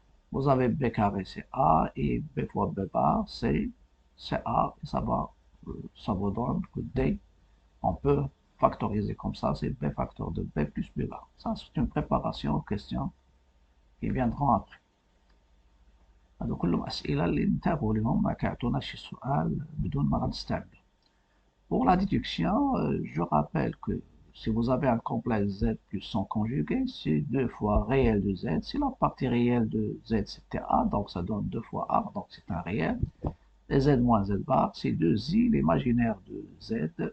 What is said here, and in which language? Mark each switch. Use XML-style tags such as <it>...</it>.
<fr>Vous avez b carré, c'est a, et b fois b bar, c'est a, et ça vous donne que d, on peut factoriser comme ça, c'est b facteur de b plus b bar. Ça, c'est une préparation aux questions qui viendront après.</fr> <ar>هذا كلهم أسئلة اللي انتبهوا لهم ما كيعطوناش شي سؤال بدون ما غنستعملو.</ar> <fr>Pour la déduction, je rappelle que si vous avez un complexe z plus son conjugué, c'est 2 fois réel de z. Si la partie réelle de z c'était a, donc ça donne 2 fois a, donc c'est un réel. Et z moins z bar, c'est 2i, l'imaginaire de z.</fr>